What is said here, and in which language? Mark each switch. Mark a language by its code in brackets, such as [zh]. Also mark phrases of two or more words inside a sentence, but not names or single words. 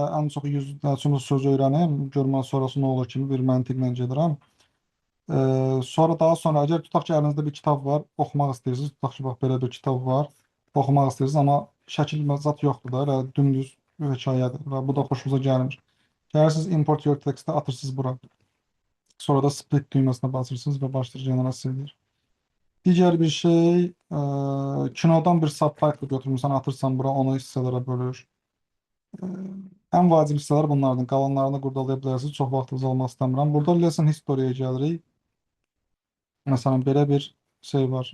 [az] Ən çox 100 söz öyrənim, görmən sonrası nə olur kimi bir məntiqlə gedirəm. Sonra daha sonra əgər tutaq ki, əlinizdə bir kitab var, oxumaq istəyirsiniz. Tutaq ki, bax belə bir kitab var, oxumaq istəyirsiniz, amma şəkil zat yoxdur da, elə dümdüz bir hekayədir və bu da xoşunuza gəlmir. Gəlirsiniz [en] import your text- [az] ə atırsınız bura. Sonra da split düyməsinə basırsınız və başlayır generasiya edir. Digər bir şey, kinodan bir subtitle götürmüsən, atırsan bura, onu hissələrə bölür. Ən vacib hissələr bunlardır. Qalanlarını qurdalaya bilərsiniz. Çox vaxtınızı almaq istəmirəm. Burada [en] lesson history- [az] yə gəlirik. Məsələn, belə bir şey var.